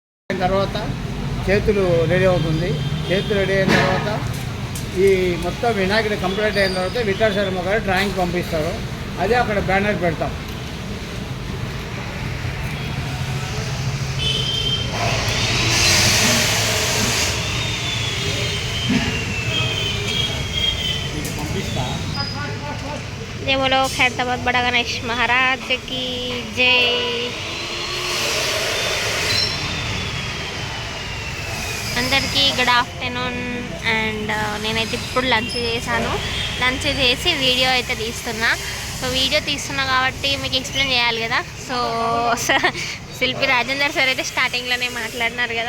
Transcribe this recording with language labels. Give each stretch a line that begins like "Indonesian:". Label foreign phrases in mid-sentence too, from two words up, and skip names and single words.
Telugu: తర్వాత చేతులు రెడీ అవుతుంది. చేతులు రెడీ అయిన తర్వాత ఈ మొత్తం వినాయకుడి కంప్లీట్ అయిన తర్వాత విఠల్ శర్మ గారు డ్రాయింగ్ పంపిస్తారు. అదే అక్కడ బ్యానర్ పెడతాం.
Hindi: जय बोलो खैरताबाद बड़ा गणेश महाराज की जय।
Telugu: అందరికీ
English: good afternoon.
Telugu: అండ్ నేనైతే ఇప్పుడు లంచ్ చేశాను. లంచ్ చేసి వీడియో అయితే తీస్తున్నా. సో వీడియో తీస్తున్నా కాబట్టి మీకు ఎక్స్ప్లెయిన్ చేయాలి కదా. సో శిల్పి రాజేందర్ సార్ అయితే స్టార్టింగ్లోనే మాట్లాడినారు కదా.